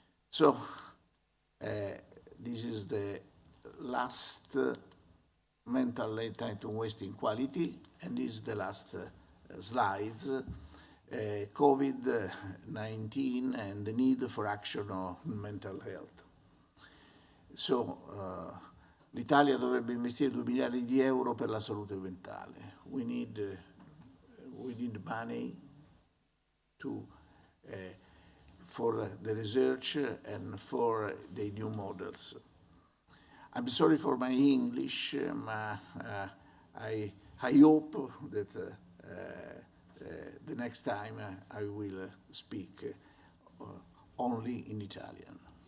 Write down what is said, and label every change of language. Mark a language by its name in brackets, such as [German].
[English] So this is the last mental late-night wasting quality, and this is the last slides. Covid-19 and the need for action on mental health. So, [Italian] l'Italia dovrebbe investire 2 miliardi di euro per la salute mentale. [English] We need money for the research and for the new models. I'm sorry for my English. I hope that the next time I will speak only in Italian.